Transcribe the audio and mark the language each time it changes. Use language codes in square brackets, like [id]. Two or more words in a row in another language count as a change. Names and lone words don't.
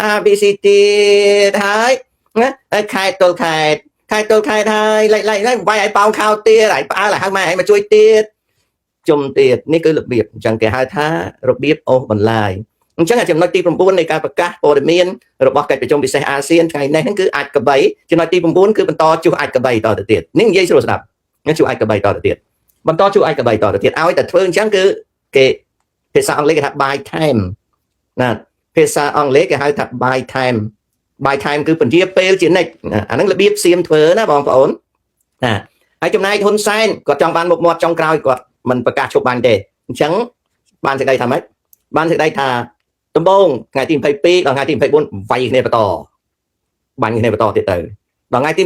[km] ហើយណាខេត្តទល់ខេត្តហើយឡៃវាយឲ្យប៉ោងខោទៀតហើយផ្អើលហៅម៉ែឲ្យមកជួយទៀតជុំទៀតនេះគឺរបៀបអញ្ចឹងគេហៅថារបៀបអូសបន្លាយអញ្ចឹងចំណុចទី9នៃការប្រកាសព័ត៌មានរបស់កិច្ចប្រជុំពិសេសអាស៊ានថ្ងៃនេះគឺអាចកបីចំណុច ទី9គឺបន្តជួសអាចកបីតទៅទៀតនេះនិយាយស្រួលស្ដាប់ជួសអាចកបីតទៅទៀតបន្តជួសអាចកបីតទៅទៀតឲ្យតែធ្វើអញ្ចឹងគឺគេភាសាអង់គ្លេសគេថា [en] buy time [km] ណាភាសាអង់គ្លេសគេហៅ ថា [en] buy time [km] គឺពន្យាពេលជានិច្ចអាហ្នឹងរបៀបសៀមធ្វើណាបងប្អូនណាហើយចំណែកហ៊ុនសែនគាត់ចង់បានមុខមាត់ចុងក្រោយគាត់មិនប្រកាសជប់បានទេអ ញ្ចឹងបានសេចក្តីថាម៉េចបានសេចក្តីថាដំបូងថ្ងៃទី22ដល់ថ្ងៃទី24វាយគ្នាបន្តបាញ់គ្នាបន្តទៀតទៅដល់ថ្ងៃទី